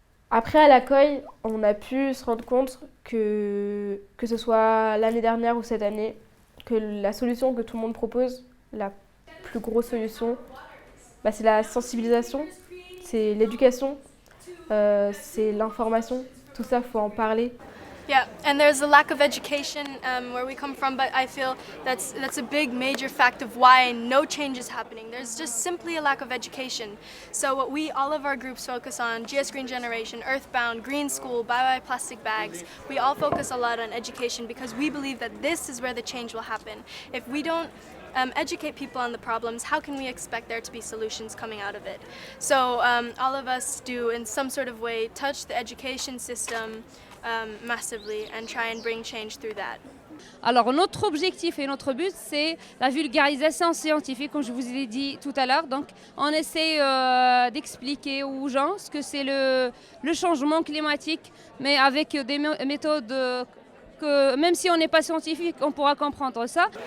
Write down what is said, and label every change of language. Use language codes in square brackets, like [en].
[fr] Après, à la COI, on a pu se rendre compte que ce soit l'année dernière ou cette année, que la solution que tout le monde propose, la plus grosse solution, c'est la sensibilisation, c'est l'éducation, c'est l'information. Tout ça, il faut en parler. [en] Yeah, and there's a lack of education where we come from, but I feel that's a big major fact of why no change is happening. There's just simply a lack of education. So what all of our groups focus on, GS Green Generation, Earthbound, Green School, Bye Bye Plastic Bags, we all focus a lot on education because we believe that this is where the change will happen. If we don't educate people on the problems, how can we expect there to be solutions coming out of it? So all of us do in some sort of way touch the education system massively and try and bring change through that. [fr] Alors notre objectif et notre but, c'est la vulgarisation scientifique, comme je vous l'ai dit tout à l'heure. Donc on essaie d'expliquer aux gens ce que c'est le changement climatique, mais avec des méthodes que même si on n'est pas scientifique, on pourra comprendre ça.